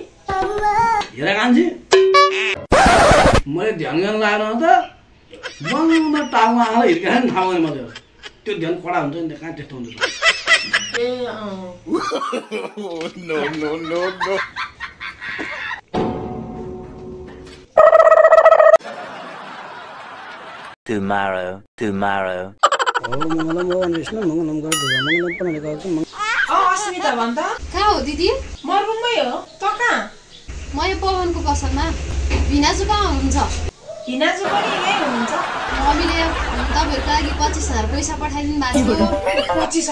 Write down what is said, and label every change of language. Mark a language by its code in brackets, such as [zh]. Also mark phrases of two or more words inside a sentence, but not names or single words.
[ne] हेर कान्छी मैले ध्यान गर्न लाग्नु त बङ्ग टाउमा आएर हिर्काएर नि थाहा मैले त्यो ध्यान कडा हुन्छ नि कहाँ त्यस्तो हुन्छ ए [en] no no no no tomorrow [sa] ओम मङ्गलम भगवान् विष्णु मङ्गलम [ne] गर्दै मङ्गलम पनि गर्छु अस्मिता भन् त कहाँ हो दिदी म रुममै हो त कहाँ म यो पवनको पसलमा भिनाजु कहाँ हुनुहुन्छ हिनाजु पनि यही हुनुहुन्छ मम्मीले तपाईँहरूको लागि 25,000 पैसा पठाइदिनु भएको थियो